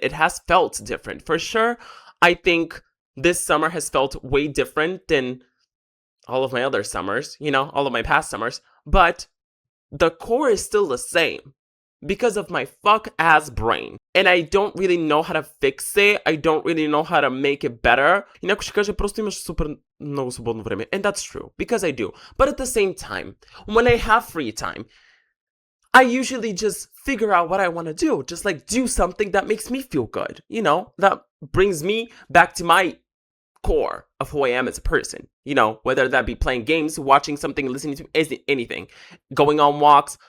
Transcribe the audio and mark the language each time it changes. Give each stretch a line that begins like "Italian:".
English: It has felt different. For sure, I think this summer has felt way different than all of my other summers, you know, all of my past summers. But the core is still the same, because of my fuck-ass brain. And I don't really know how to fix it. I don't really know how to make it better.
Bulgarian: И някой ще каже, просто имаш супер много свободно време.
English: And that's true, because I do. But at the same time, when I have free time, I usually just figure out what I want to do. Just like do something that makes me feel good. You know, that brings me back to my core of who I am as a person. You know, whether that be playing games, watching something, listening to anything, going on walks.